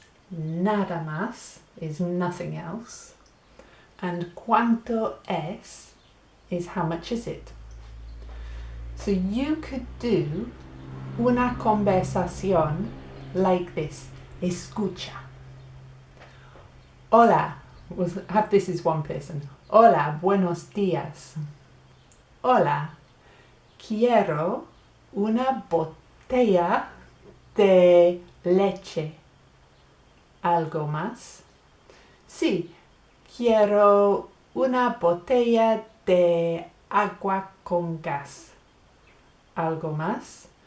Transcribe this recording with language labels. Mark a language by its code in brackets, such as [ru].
[en] Nada más is nothing else. And cuánto es is how much is it. So you could do una conversación like this. Escucha. Hola. We'll have this as one person. [es] Hola, buenos días. Hola, quiero una botella de leche. ¿Algo más? Sí, quiero una botella de agua con gas. ¿Algo más?